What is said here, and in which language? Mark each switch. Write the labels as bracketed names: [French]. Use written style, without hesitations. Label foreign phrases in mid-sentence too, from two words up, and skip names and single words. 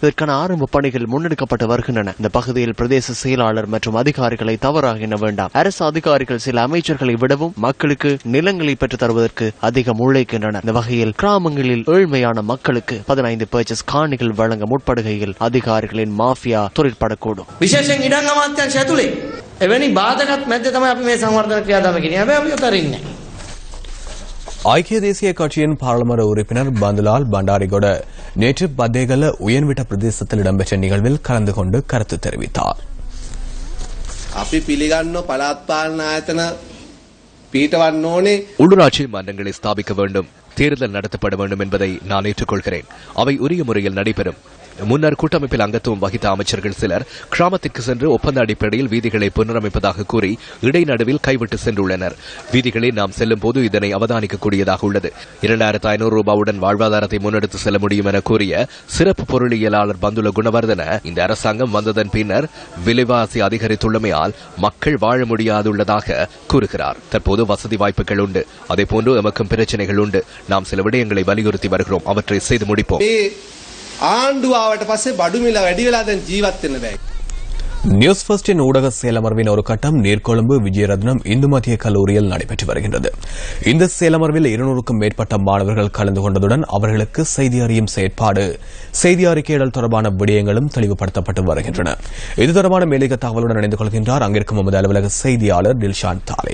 [Tamil] இதற்கான ஆரம்ப பணிகள் முன்னெடுக்கப்பட்டு வருகின்றன. இந்த பகுதியில் பிரதேச செயலாளர் மற்றும் அதிகாரிகளை தவறாக எண்ண வேண்டாம். அரசு அதிகாரிகள் சில அமைச்சர்களை விடவும் மக்களுக்கு நிலங்களை பெற்றுத் தருவதற்கு அதிகம் உழைக்கின்றனர். இந்த வகையில் கிராமங்களில் ஏழ்மையான மக்களுக்கு 15 பர்ச்சஸ் காணிகள் வழங்க முற்படுகையில் அதிகாரிகளின் மாஃபியா தொழிற்படக்கூடும். [Sinhala] විශේෂයෙන් ඉඩම් අමාත්‍යාංශය ඇතුලේ එවැනි බාධකත් මැද්දේ තමයි අපි මේ සංවර්ධන ක්‍රියාදාම කියන්නේ. හැබැයි අපි උතරින්නේ නැහැ. [Tamil] ஐக்கிய தேசிய கட்சியின் பாராளுமன்ற உறுப்பினர் பந்துலால் பண்டாரிகொட நேற்று பத்தேகல உயர்விட்ட பிரதேசத்தில் இடம்பெற்ற நிகழ்வில் கலந்து கொண்டு கருத்து தெரிவித்தார். [Sinhala] අපි පිළිගන්න පළාත් පාලන ආයතන පීඨවන්න ඕනේ. [Tamil] உள்ளூராட்சி மன்றங்களை ஸ்தாபிக்க வேண்டும், தேர்தல் நடத்தப்பட வேண்டும் என்பதை நான் ஏற்றுக்கொள்கிறேன். அவை உரிய முறையில் நடைபெறும். முன்னர் கூட்டமைப்பில் அங்கத்துவம் வகித்த அமைச்சர்கள் சிலர் கிராமத்திற்கு சென்று ஒப்பந்த அடிப்படையில் வீதிகளை புனரமைப்பதாக கூறி இடைநடுவில் கைவிட்டு சென்றுள்ளனர். வீதிகளை நாம் செல்லும் போது இதனை அவதானிக்கக்கூடியதாக உள்ளது. 2500 ரூபாவுடன் வாழ்வாதாரத்தை முன்னெடுத்து செல்ல முடியும் என கூறிய சிறப்பு பொருளியலாளர் பந்துல குணவர்தன இந்த அரசாங்கம் வந்ததன் பின்னர் விலைவாசி அதிகரித்துள்ளமையால் மக்கள் வாழ முடியாதுள்ளதாக கூறுகிறார். தற்போது வசதி வாய்ப்புகள் உண்டு, அதேபோன்று எமக்கும் பிரச்சனைகள் உண்டு. நாம் சில விடயங்களை வலியுறுத்தி வருகிறோம், அவற்றை செய்து முடிப்போம். [Sinhala] ආණ්ඩුවාවට පස්සේ බඩු මිල වැඩි වෙලා දැන් ජීවත් වෙන්න බෑ. [Tamil] நியூஸ் ஃபர்ஸ்டின் ஊடக செயலமர்வின் ஒரு கட்டம் நீர்கொழும்பு விஜயரத்னம் இந்து மத்திய கல்லூரியில் நடைபெற்று வருகின்றது. இந்த செயலமர்வில் 200க்கும் மேற்பட்ட மாணவர்கள் கலந்து கொண்டதுடன் அவர்களுக்கு செய்தி அறியும் செயற்பாடு, செய்தி அறிக்கையிடல் தொடர்பான விடயங்களும் தெளிவுபடுத்தப்பட்டு வருகின்றன. இது தொடர்பான மேலதிக தகவலுடன் இணைந்து கொள்கின்றார் அங்கிருக்கும் நமது அலுவலக செய்தியாளர் டில்ஷான் தாலே.